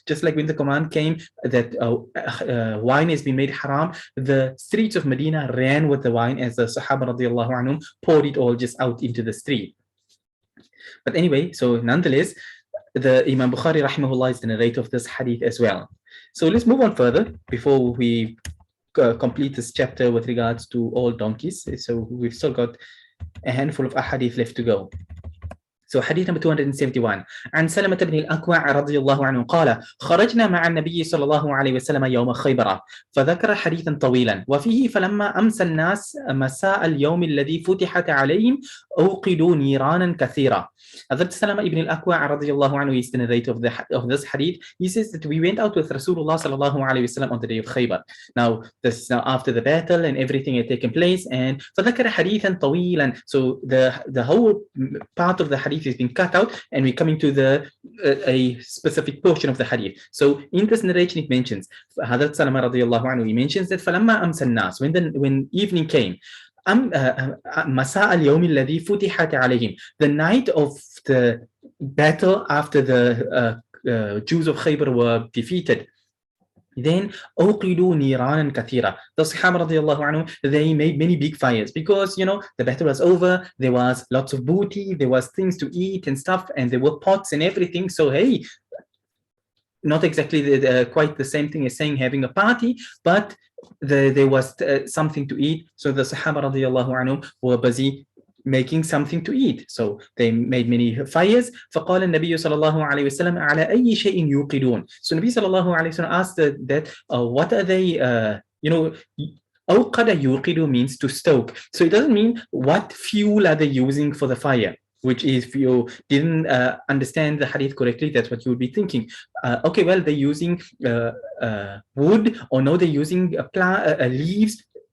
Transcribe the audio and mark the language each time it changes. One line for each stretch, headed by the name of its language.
English: Just like when the command came that wine has been made haram, the streets of Medina ran with the wine as the Sahaba radiallahu anhum poured it all just out into the street. But anyway, so nonetheless, the Imam Bukhari rahimahullah is the narrator of this hadith as well. So let's move on further before we complete this chapter with regards to all donkeys. So we've still got a handful of ahadith left to go. So hadith number 271
Arabic: عن سلمة بن الأكوع رضي الله عنه قال خرجنا مع النبي صلى الله عليه وسلم يوم خيبر فذكر حديثا طويلا وفيه فلما أمسى الناس مساء اليوم الذي فتحت عليهم أوقدوا نيرانا كثيرا.
English: Hazrat Salama ibn al-Akwa radiallahu anhu is the narrator of this hadith. He says that we went out with Rasulullah sallallahu alayhi wasallam on the day of Khaybar. Now, this is now after the battle and everything had taken place, and
Arabic: فذكر حديثا طويلا.
English: So the whole part of the hadith is being cut out, and we're coming to a specific portion of the hadith. So in this narration, it mentions Hazrat Salama radiallahu anhu. He mentions that
Arabic: فلما أمسى الناس,
English: when evening came,
Arabic: مساء اليوم الذي فتحت عليهم,
English: the night of the battle after the Jews of Khaybar were defeated, then
Arabic: أوقدوا نيرانا كثيرة.
English: The Sahaba radiallahu anhu, they made many big fires because the battle was over, there was lots of booty, there was things to eat and stuff, and there were pots and everything. So hey, not exactly quite the same thing as saying having a party, but there was something to eat. So the Sahaba radiallahu anhu were busy making something to eat. So they made many fires.
Arabic: فقال النبي صلى الله عليه وسلم على أي شيء يوقدون.
English: So Nabi sallallahu alayhi wa sallam asked that what are they,
Arabic: أوقد يوقد
English: means to stoke. So it doesn't mean what fuel are they using for the fire, which is, if you didn't understand the hadith correctly, that's what you would be thinking. Okay, well, they're using wood, or no, they're using leaves.